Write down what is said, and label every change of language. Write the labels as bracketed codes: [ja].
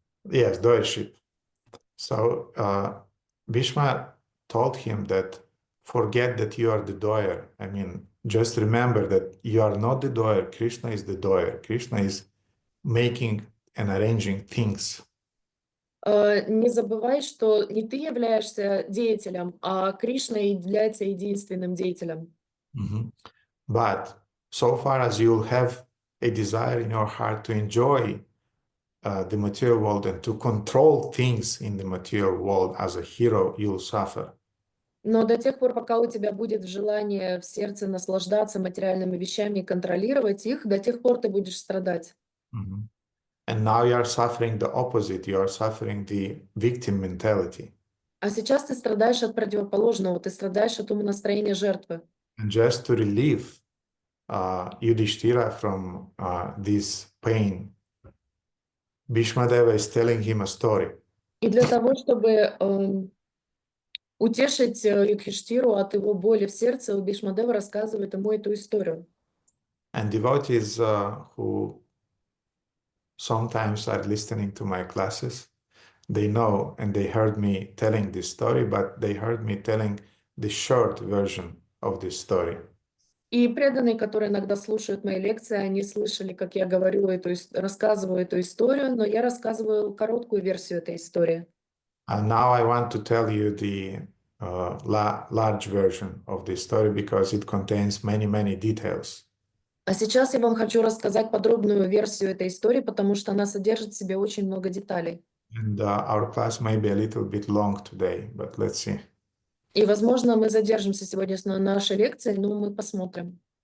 [en] Yes, doership. So Bhishma told him that forget that you are the doer. I mean, just remember that you are not the doer. Krishna is the doer. Krishna is making and arranging things. [ru] Не забывай, что не ты являешься деятелем, а Кришна является единственным деятелем. Mhm. [en] But so far as you'll have a desire in your heart to enjoy the material world and to control things in the material world as a hero, you'll suffer. [ru] Но до тех пор, пока у тебя будет желание в сердце наслаждаться материальными вещами и контролировать их, до тех пор ты будешь страдать. Mhm. [en] And now you are suffering the opposite. You are suffering the victim mentality. [ru] А сейчас ты страдаешь от противоположного, ты страдаешь от умонастроения жертвы. [en] And just to relieve Yudhishthira from this pain, Bhishmadeva is telling him a story. [ru] И для того, чтобы утешить Юдхиштиру от его боли в сердце, Бишмадева рассказывает ему эту историю. [en] And devotees who sometimes are listening to my classes, they know and they heard me telling this story, but they heard me telling the short version of this story. [ru] И преданные, которые иногда слушают мои лекции, они слышали, как я говорю рассказываю эту историю, но я рассказываю короткую версию этой истории. [en] And now I want to tell you the large version of this story because it contains many, many details. [ru] А сейчас я вам хочу рассказать подробную версию этой истории, потому что она содержит в себе очень много деталей. [en] And our class may be a little bit long today, but let's see. [ru] И, возможно, мы задержимся сегодня на нашей лекции, но мы посмотрим.